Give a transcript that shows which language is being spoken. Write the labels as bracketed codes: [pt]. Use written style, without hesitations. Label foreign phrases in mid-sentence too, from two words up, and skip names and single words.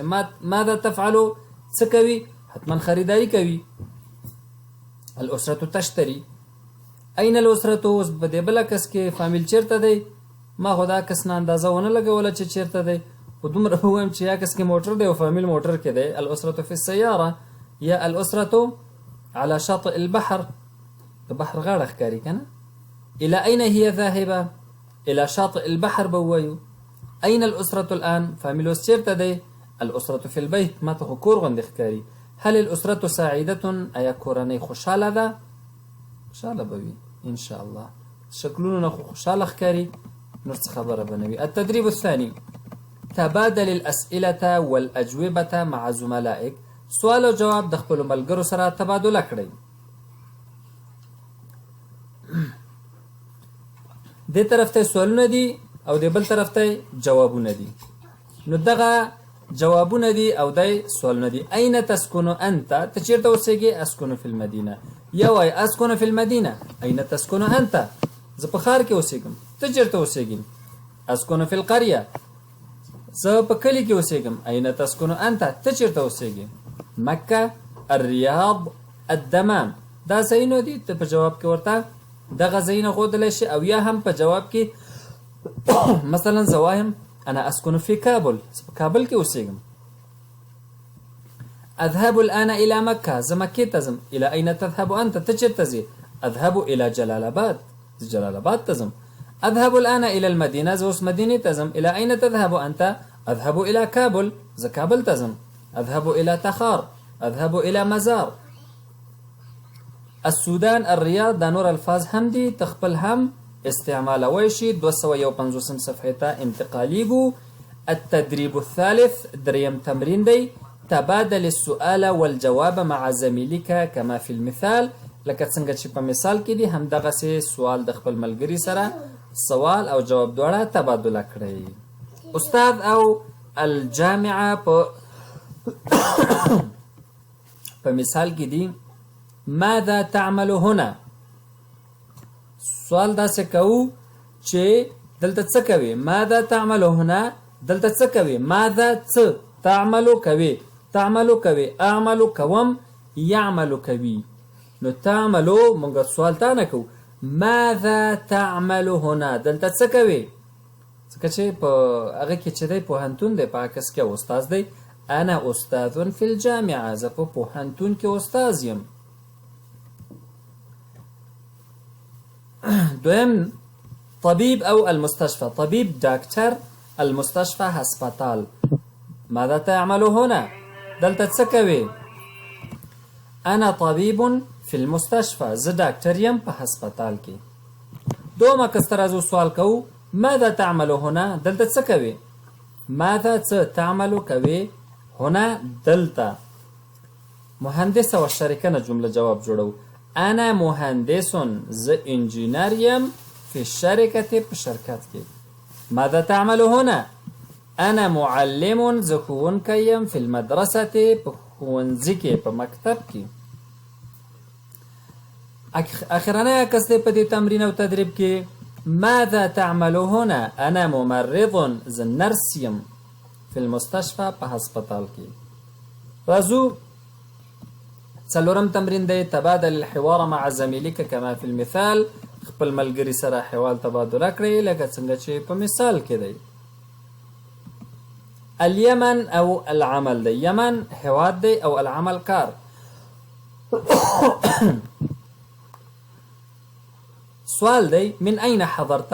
[ar] ماذا تفعلو [ps] څه کوي؟ حتما خریداري کوي. [ar] الاسرة تشتري. این الاسرة [ps] اوس په دې بله کس کې فامیل چیرته دی؟ ما خو دا کس نه اندازه ونه لګوله چې چیرته دی، خو دومره به ووایم چې یا کس کې موټر دی او فامیل موټر کې دی. [ar] الاسرة فی السیاره یا الاسرة على شاطئ البحر، [ps] د بحر غاړه ښکاري که نه. [ar] الى اين هي ذاهبه؟ الى شاطئ البحر [ps] به ووایو. [ar] این الاسرة الان [ps] فامیل اوس چیرته دی؟ [ar] الاسرة فی البیت. [ps] ما ته خو کور غوندې ښکاري. [ar] هل الاسرة سعیدة؟ [ps] ایا کورنۍ خوشحاله ده؟ خوشحاله به وي [ar] انشاء الله، [ps] شکلونو نه خو خوشحاله ښکاري، نور څه خبره به نه وي. [ar] التدریب الثاني تبادل الاسئلة والاجوبة مع زملائك. [ps] سوال او جواب د خپلو ملګرو سره تبادله کړئ. دې طرف ته سوالونه دي او دې بل طرف ته جوابونه دي. نو دغه جوابونه دي او دای سوالونه دي. [ar] اين تسكن انت؟ [ps] ته چیرته اوسېږي؟ [ar] اسكن في المدينه. یا وای اسكن في المدينه. اين تسكن انت؟ [ps] زه په ښار کې اوسېږم. ته چیرته اوسېږې؟ [ar] اسكن في القريه. [ps] زه په کلي کې اوسېږم. [ar] اين تسكن انت؟ [ps] ته چیرته اوسېږې؟ مکه، الرياض، الدمام. دا ځایونه دي. ته په جواب کې ورته دغه ځایونه ښودلی شي او یا هم په جواب کې مثلا زه وایم [ar] انا اسكن في كابل. [ps] زه په کابل کې اوسېږم. [ar] اذهب الان الى مکه. [ps] زه مکې ته ځم. [ar] الى اين تذهب انت؟ [ps] ته چیرته ځې؟ [ar] اذهب الى جلال آباد. [ps] زه جلال آباد ته ځم. [ar] اذهب الان الى المدينه. [ps] زه اوس مدینې ته ځم. [ar] الى اين تذهب انت؟ اذهب الى كابل. [ps] زه کابل ته ځم. [ar] اذهب الى تخار. اذهب الى مزار. السودان، الرياض، [ps] دا نور الفاظ هم دي تخپل هم استعمالوي شي. 251 صفحه ته انتقاليږو. [ar] التدريب الثالث، [ps] دریم تمرین دی. [ar] تبادل السؤال والجواب مع زميلك كما في المثال. [ps] لکه څنګه چې په مثال کې دي هم دغسې سوال د خپل ملګري سره سوال او جواب دواړه تبادله کړئ. استاد او الجامعه په مثال کې دي [ar] ماذا تعمل هنا؟ [ps] سوال داسې کوو چې دلته څه کوي؟ [ar] ماذا تعمل هنا؟ [ps] دلته څه کوي؟ ماذا څه؟ تعملو کوي. تعملو کوي. اعملو کوم. يعملو کوي. نو تعملو مونږ سوال تا نه کوو. [ar] ماذا تعمل هنا؟ [ps] دلته څه کوي؟ ځکه چې په هغه کې چې دی پوهنتون دی په عکس کې استاد دی. [ar] انا استاذ في الجامعه. [ps] زه په پوهنتون کې استاذ یم. دویم طبيب او المستشفى. طبيب داکتر، المستشفى هسپتال. [ar] ماذا تعمل هنا؟ [ps] دلته څه کوي؟ [ar] انا طبيب في المستشفى. [ps] زه داکتر یم په هسپتال کې. دومره کسترازو سوال کوو [ar] ماذا تعمل هنا؟ [ps] دلته څه کوي؟ ماذا څه تعمل کوي؟ هنا دلته. مهندس او شرکه نه جمله جواب جوړو. انا مهندس. زه انجینر یم [ar] في الشركه [ps] په شرکت کې. [ar] ماذا تعمل هنا؟ انا معلم. [ps] زه ښوونکی یم [ar] في المدرسه [ps] په ښوونځي کې په مکتب کې. اخرنی عکس دی په دې تمرین او تدریب کې. [ar] ماذا تعمل هنا؟ انا ممرض. [ps] زه نرس یم [ar] في المستشفى [ps] په هسپتال کې. راځو څلورم تمرین دی. [ar] تبادل الحوار مع زميلك كما في المثال. [ps] خپل ملګري سره حوال تبادله کړئ لکه څنګه چې په مثال کې دی. اليمن او العمل دی. یمن هواد دی او العمل کار. سوال دی [ar] من اين حضرت؟